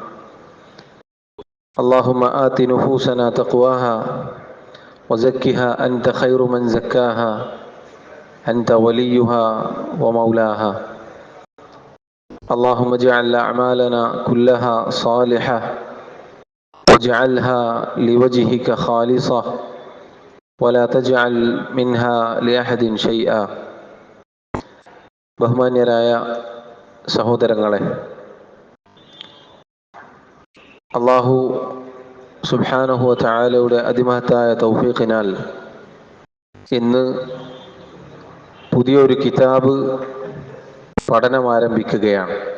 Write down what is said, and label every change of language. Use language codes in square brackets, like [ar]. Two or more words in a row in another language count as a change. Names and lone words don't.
[ar] اللهم آت نفوسنا تقواها وزكها أنت خير من زكاها أنت وليها ومولاها. اللهم اجعل أعمالنا كلها صالحة واجعلها لوجهك خالصة ولا تجعل منها لأحد شيئا. [ml] ബഹുമാന്യരായ സഹോദരങ്ങളെ, അല്ലാഹു സുബ്ഹാനഹു വ തആലയുടെ അതിമഹത്തായ തൗഫീഖിനാൽ ഇന്ന് പുതിയൊരു കിതാബ് പഠനം ആരംഭിക്കുകയാണ്.